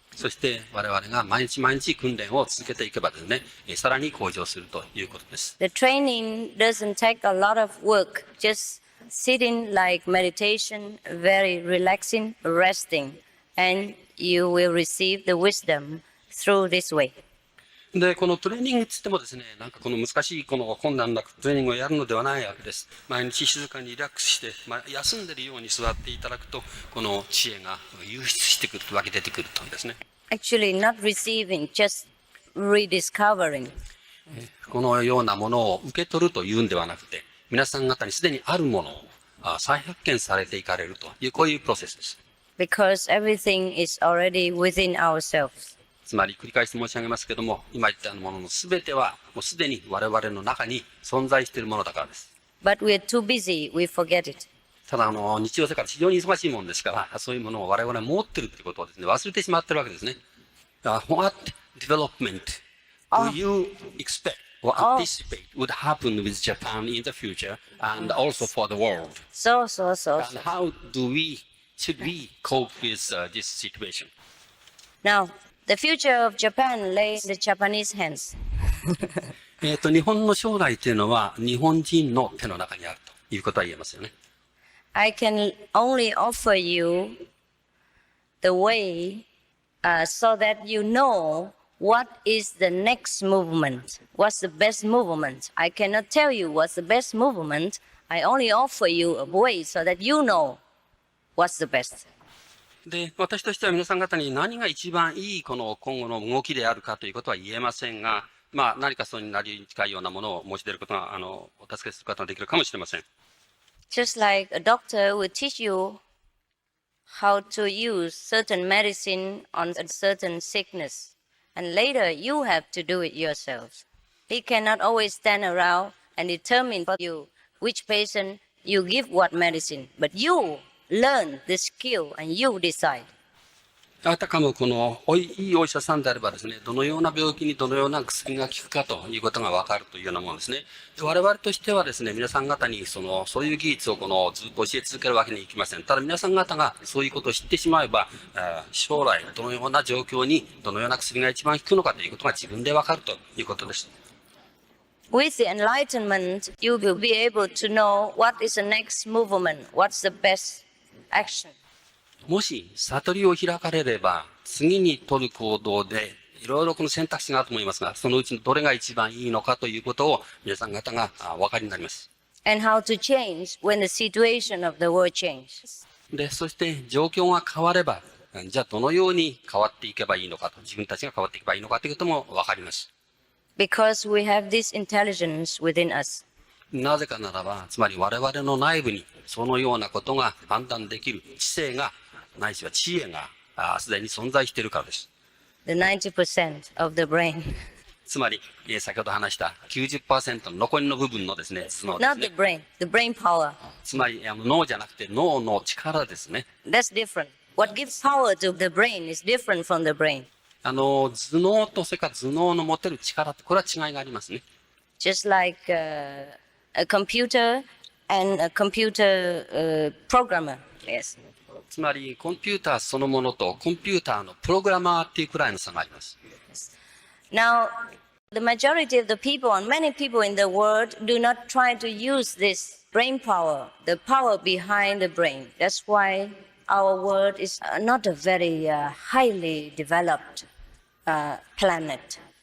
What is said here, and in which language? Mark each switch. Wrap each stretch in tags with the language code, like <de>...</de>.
<ja>そして我々が毎日毎日訓練を続けていけばですね、さらに向上するということです。</ja> <en>The training doesn't take a lot of work, just sitting like meditation, very relaxing, resting, and you will receive the wisdom through this way.</en> <ja>で、このトレーニングつってもですね、なんかこの難しいこの困難なトレーニングをやるのではないわけです。毎日静かにリラックスして、休んでるように座っていただくと、この知恵が湧出してくると、湧き出てくるとですね。</ja> <en>Actually, not receiving, just rediscovering.</en> <ja>このようなものを受け取るというんではなくて、皆さん方にすでにあるものを再発見されていかれるという、こういうプロセスです。</ja> <en>Because everything is already within ourselves.</en> <ja>つまり繰り返し申し上げますけども、今言ったものの全てはもうすでに我々の中に存在しているものだからです。</ja> <en>But we're too busy, we forget it.</en> <ja>ただ日常生活非常に忙しいものですから、そういうものを我々は持っているということをですね、忘れてしまっているわけですね。</ja> <en>What development do you expect or anticipate would happen with Japan in the future and also for the world? So. And how should we cope with this situation? Now, the future of Japan lays in the Japanese hands.</en> <ja>日本の将来というのは日本人の手の中にあるということは言えますよね。</ja> <en>I can only offer you the way so that you know what is the next movement, what's the best movement. I cannot tell you what's the best movement. I only offer you a way so that you know what's the best.</en> <ja>で、私としては皆さん方に何が一番いいこの今後の動きであるかということは言えませんが、何かそれになりに近いようなものを申し出ることが、お助けすることができるかもしれません。</ja> <en>Just like a doctor will teach you how to use certain medicine on a certain sickness, and later you have to do it yourself. He cannot always stand around and determine for you which patient you give what medicine, but you learn the skill and you decide.</en> <ja>あたかもいいお医者さんであればですね、どのような病気にどのような薬が効くかということがわかるというようなものですね。我々としてはですね、皆さん方にそういう技術をずっと教え続けるわけにいきません。ただ皆さん方がそういうことを知ってしまえば、将来どのような状況にどのような薬が一番効くのかということが自分でわかるということです。</ja> <en>With the enlightenment, you will be able to know what is the next movement, what's the best action.</en> <ja>もし悟りを開かれれば、次に取る行動でいろいろこの選択肢があると思いますが、そのうちのどれが一番いいのかということを皆さん方がお分かりになります。</ja> <en>And how to change when the situation of the world changes.</en> <ja>で、そして状況が変われば、じゃあどのように変わっていけばいいのかと、自分たちが変わっていけばいいのかということも分かります。</ja> <en>Because we have this intelligence within us.</en> <ja>なぜかならば、つまり我々の内部にそのようなことが判断できる知性が、ないしは知恵がすでに存在しているからです。</ja> <en>The 90% of the brain.</en> <ja>つまり、先ほど話した 90% の残りの部分のですね、頭脳ですね。</ja> <en>Not the brain power.</en> <ja>つまり、脳じゃなくて脳の力ですね。</ja> <en>That's different. What gives power to the brain is different from the brain.</en> <ja>頭脳とそれから頭脳の持てる力って、これは違いがありますね。</ja> <en>Just like a computer and a computer programmer. Yes.</en> <ja>つまり、コンピューターそのものとコンピューターのプログラマーっていうくらいの差があります。</ja> <en>Now, the majority of the people and many people in the world do not try to use this brain power, the power behind the brain. That's why our world is not a very highly developed planet.</en>